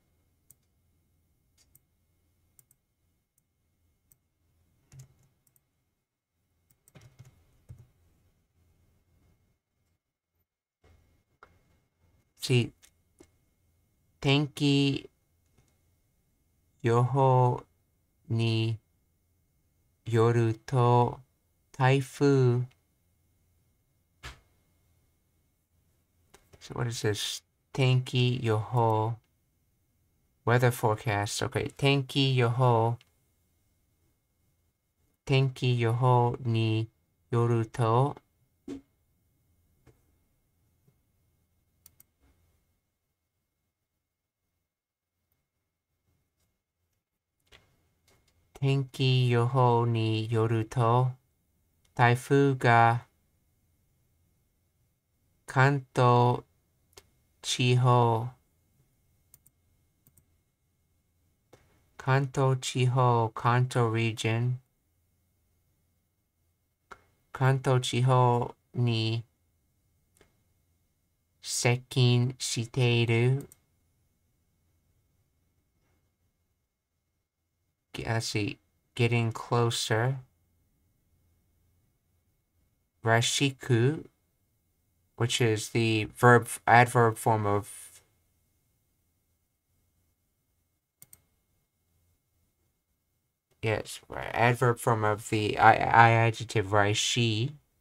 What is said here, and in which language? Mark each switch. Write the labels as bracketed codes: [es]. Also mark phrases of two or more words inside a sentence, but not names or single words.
[en] See, [ja] 天気予報によると台風. [en] So what is this? [ja] 天気予報. [en] Weather forecast. [ja] Okay, 天気予報によると天気予報によると台風が関東地方 [en] Kanto region [ja] 関東地方に接近している. [en] Let's see, getting closer. Rashiku, which is the adverb form of adverb form of the I adjective Raishi.